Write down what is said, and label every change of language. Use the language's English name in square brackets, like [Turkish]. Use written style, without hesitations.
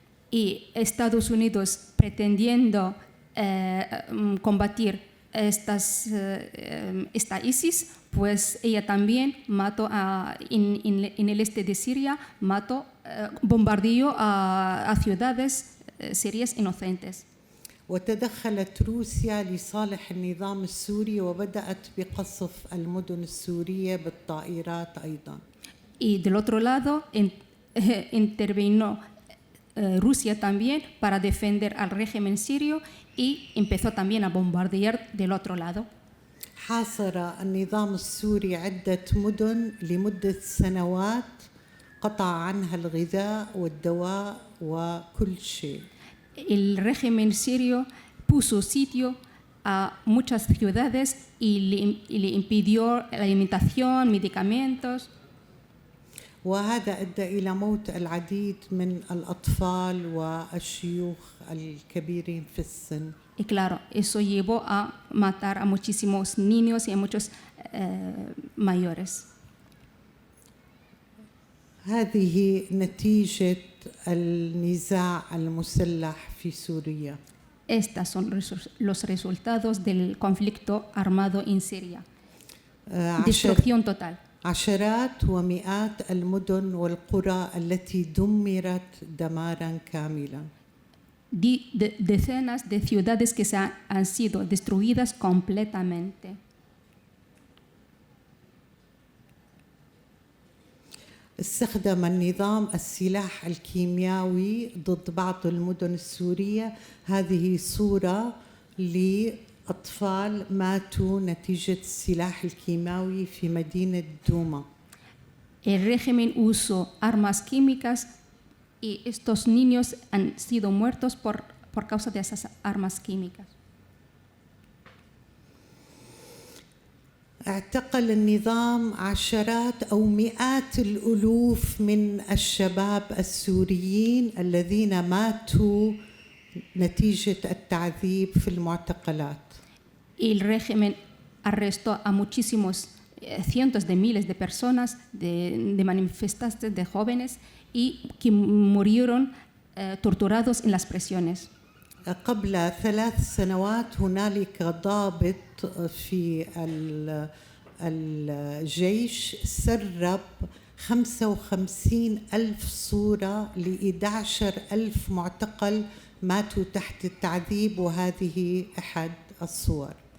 [Spanish] Y Estados Unidos pretendiendo combatir esta ISIS, pues ella también mató en el este de Siria, bombardeó a ciudades sirias inocentes. [Arabic] وتدخلت روسيا لصالح النظام السوري وبدأت بقصف المدن السورية بالطائرات أيضاً. [Spanish] Y del otro lado intervino Rusia también para defender al régimen sirio y empezó también a bombardear del otro lado. [Arabic] حاصر النظام السوري عدة مدن لمدة سنوات، قطع عنها الغذاء والدواء وكل شيء. [Spanish] El régimen sirio puso sitio a muchas ciudades y le impidió la alimentación, medicamentos. [Arabic] وهذا أدى إلى موت العديد من الأطفال والشيوخ الكبيرين في السن. [Spanish] Y claro, eso llevó a matar a muchísimos niños y a muchos mayores. [Arabic] هذه نتيجة النزاع المسلح في سوريا. [Spanish] Estos son los resultados del conflicto armado en Siria. Destrucción total. [Arabic] عشرات ومئات المدن والقرى التي دمرت دماراً كاملاً. [Spanish] Decenas de ciudades que han sido destruidas completamente. [Arabic] استخدم النظام السلاح الكيميائي ضد بعض المدن السورية. هذه صورة لأطفال ماتوا نتيجة السلاح الكيماوي في مدينة دوما. [Spanish] El régimen usó armas químicas y estos niños han sido muertos por causa de esas armas químicas. [Arabic] اعتقل النظام عشرات أو مئات الألوف من الشباب السوريين الذين ماتوا نتيجة التعذيب في المعتقلات. [Spanish] El régimen arrestó a muchísimos, cientos de miles de personas, de manifestantes, de jóvenes, y que murieron torturados en las prisiones. [Arabic] قبل 3 سنوات هنالك ضابط في الجيش سرب 55,000 صورة ل11,000 معتقل ماتوا تحت التعذيب، وهذه أحد الصور.